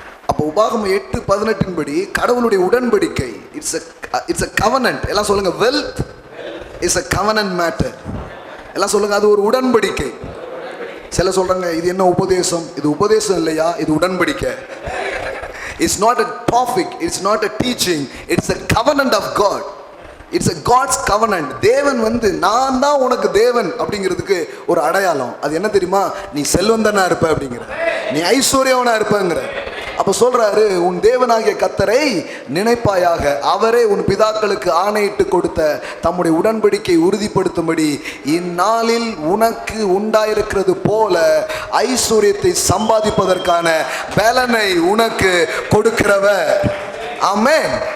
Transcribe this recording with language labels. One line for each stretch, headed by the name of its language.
Tamil: அப்போ உபாகமம் 8:18 படி கடவுளுடைய உடன்படிக்கை,
English: It's a covenant.
Tamil: எல்லாம் சொல்லுங்க,
English: Wealth is a covenant matter.
Tamil: எல்லாம் சொல்லுங்க, அது ஒரு உடன்படிக்கை. சில சொல்றாங்க இது என்ன உபதேசம்? இது உபதேசம் இல்லையா, இது உடன்படிக்கை.
English: It's not a topic, it's not a teaching, it's a covenant of God. It's a God's covenant.
Tamil: தேவன் வந்து நான் தான் உனக்கு தேவன் அப்படிங்கிறதுக்கு ஒரு அடையாளம். அது என்ன தெரியுமா? நீ செல்வந்தனா இருப்ப அப்படிங்கிற, நீ ஐஸ்வர்யவனா இருப்பங்கிற. அப்ப சொல்றாரு, உன் தேவனாகிய கர்த்தரை நினைப்பாயாக, அவரே உன் பிதாக்களுக்கு ஆணையிட்டு கொடுத்த தம்முடைய உடன்படிக்கை உறுதிப்படுத்தும்படி இந்நாளில் உனக்கு உண்டாயிருக்கிறது போல ஐஸ்வர்யத்தை சம்பாதிப்பதற்கான பலனை உனக்கு கொடுக்கிறவர். ஆமென்.